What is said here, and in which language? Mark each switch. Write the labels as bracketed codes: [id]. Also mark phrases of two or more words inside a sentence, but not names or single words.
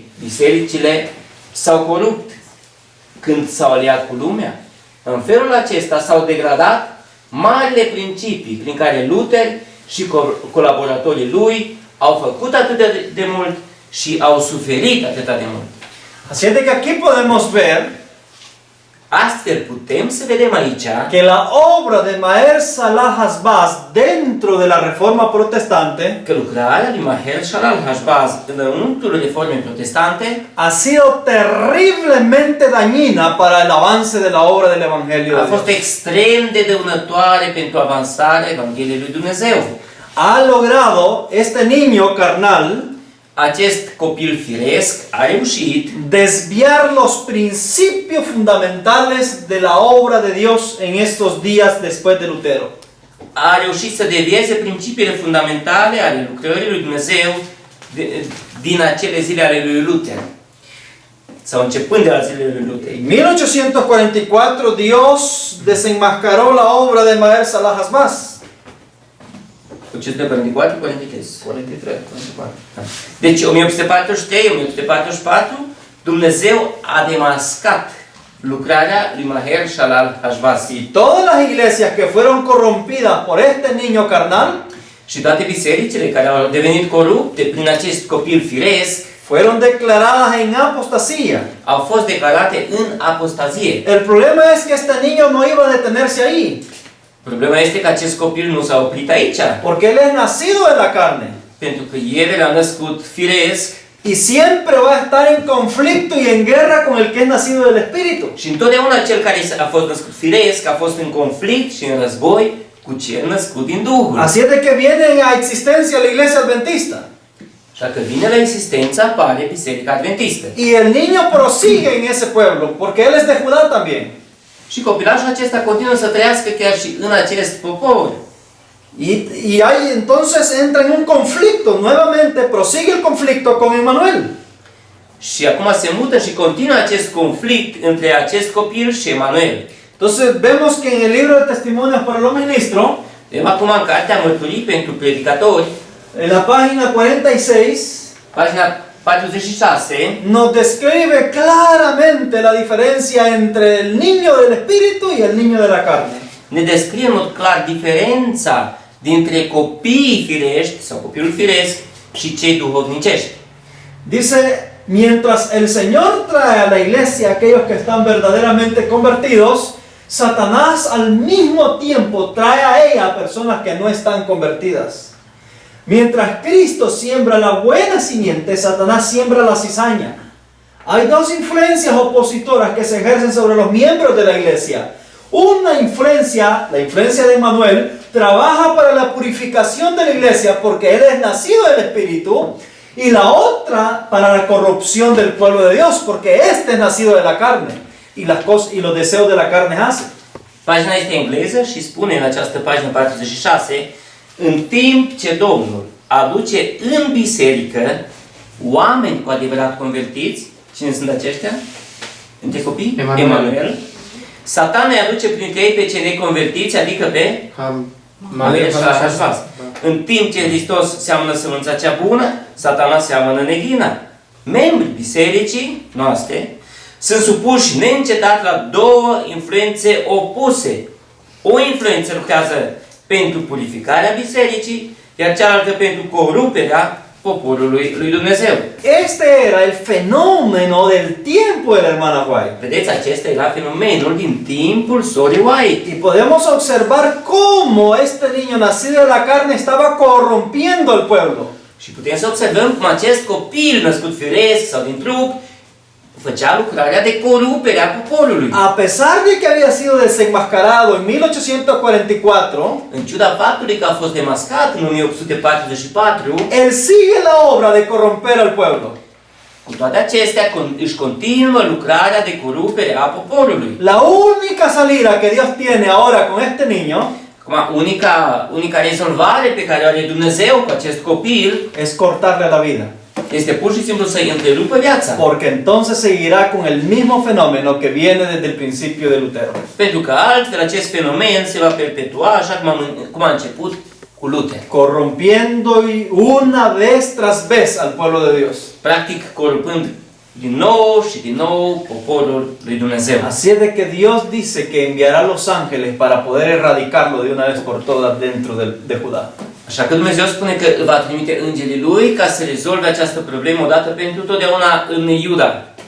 [ro] Bisericile s-au corupt când s-au aliat cu lumea. În felul acesta s-au degradat marile principii prin care Luther și colaboratorii lui au făcut atât de mult și au suferit atât de mult. [es] Así es de que aquí podemos ver [ro] Astfel putem să vedem aici [es] que la obra de Maher Shalal Hashbaz dentro de la Reforma Protestante [ro] că lucrarea lui Maher Shalal Hashbaz înăuntrul Reformei Protestante [es] ha sido terriblemente dañina para el avance de la obra del Evangelio de [ro] a fost [es] Dios. [ro] extrem de dăunătoare pentru avansarea Evangheliei lui Dumnezeu. [es] Ha logrado este niño carnal [ro] Acest copil firesc a reușit [es] desviar los principios fundamentales de la obra de Dios en estos días después de Lutero. [ro] a reușit să devieze principiile fundamentale ale lucrării lui Dumnezeu din acele zile ale lui Luther. Sau începând de la zilele lui Luther. [es] En 1844 Dios desenmascaró la obra de Maher Shalal Hashbaz. 1844, 43. 44. [ro] Deci 1843, 1844, Dumnezeu a demascat lucrarea lui Maher Shalal Hashbaz. [es] Y todas las iglesias que fueron corrompidas por este niño carnal [ro] Și toate bisericile care au devenit corupte prin acest copil firesc [es] fueron declaradas en apostasía. [ro] au fost declarate în apostazie. [es] El problema es que este niño no iba a detenerse ahí, [ro] Problema este că acest copil nu s-a oprit aici, [es] porque él es nacido de la carne [ro] pentru că el era născut firesc [es] y siempre va a estar en conflicto y en guerra con el que es nacido del Espíritu. [ro] și întotdeauna cel care a fost născut firesc a fost în conflict și în război cu cel născut din Duhul. [es] Así es de que viene a existencia la iglesia adventista. [ro] Așa că vine la existență, apare Biserica Adventistă. [es] Y el niño prosigue en ese pueblo, porque él es de Judá también. [ro] Și copilașul acesta continuă să trăiască chiar și în acest popor. [es] Y ahí entonces entra en un conflicto, nuevamente prosigue el conflicto con Emmanuel. [ro] Și acum se mută și continuă acest conflict între acest copil și Emanuel. [es] Entonces vemos que en el libro de testimonios para los ministros, [ro] Vedem acum în cartea Mărturii pentru predicatori, [es] en la página 46, [ro] pagina 46, [es] nos describe claramente la diferencia entre el niño del espíritu y el niño de la carne. [ro] ne descrie în mod clar diferența dintre copiii firești sau copilul firesc și cei duhovnicești. [es] Dice, mientras el Señor trae a la iglesia a aquellos que están verdaderamente convertidos, Satanás al mismo tiempo trae a ella a personas que no están convertidas. Mientras Cristo siembra la buena simiente, Satanás siembra la cizaña. Hay dos influencias opositoras que se ejercen sobre los miembros de la iglesia. Una influencia, la influencia de Manuel, trabaja para la purificación de la iglesia porque él es nacido del Espíritu, y la otra para la corrupción del pueblo de Dios porque este es nacido de la carne y las cosas y los deseos de la carne hace. [ro] Pagina este engleză și spune în această pagină 46, în timp ce Domnul aduce în biserică oameni cu adevărat convertiți, cine sunt aceștia? Între copii? Emanuel. Satan îi aduce printre ei pe cei neconvertiți, adică pe Maher și Hashbaz. În timp ce Hristos seamănă sămânța cea bună, Satana seamănă neghina. Membrii bisericii noastre sunt supuși neîncetat la două influențe opuse. O influență lucrează pentru purificarea bisericii, iar cealaltă pentru coruperea poporului lui Dumnezeu. [es] Este era el fenómeno del tiempo de la hermana White. [ro] Vedeți, acesta era fenomenul din timpul sorii White. [es] Y podemos observar cómo este niño nacido de la carne estaba corrompiendo al pueblo. [ro] Și putem să observăm cum acest copil născut firesc sau din trup făcea lucrarea de corupere a poporului. [es] A pesar de que había sido desenmascarado en 1844, [ro] În ciuda faptului că a fost demascat în 1844, [es] él sigue la obra de corromper al pueblo. [ro] cu toate acestea își continuă lucrarea de corupere a poporului. [es] La única salida que Dios tiene ahora con este niño [ro] Acum, unica rezolvare pe care o are Dumnezeu cu acest copil [es] es cortarle la vida. [ro] este pur și simplu să-i întrerupă viața. [es] Porque entonces seguirá con el mismo fenómeno que viene desde el principio de Lutero. [ro] Pentru că altfel acest fenomen se va perpetua așa cum a început cu Luther. [es] Corrompiendo una vez tras vez al pueblo de Dios. [ro] Practic corupând din nou și din nou poporul lui Dumnezeu. [es] Así es de que Dios dice que enviará los ángeles para poder erradicarlo de una vez por todas dentro de Judá. [ro] Așa că Dumnezeu spune că va trimite îngerii lui ca să rezolve această problemă odată pentru totdeauna în Iuda.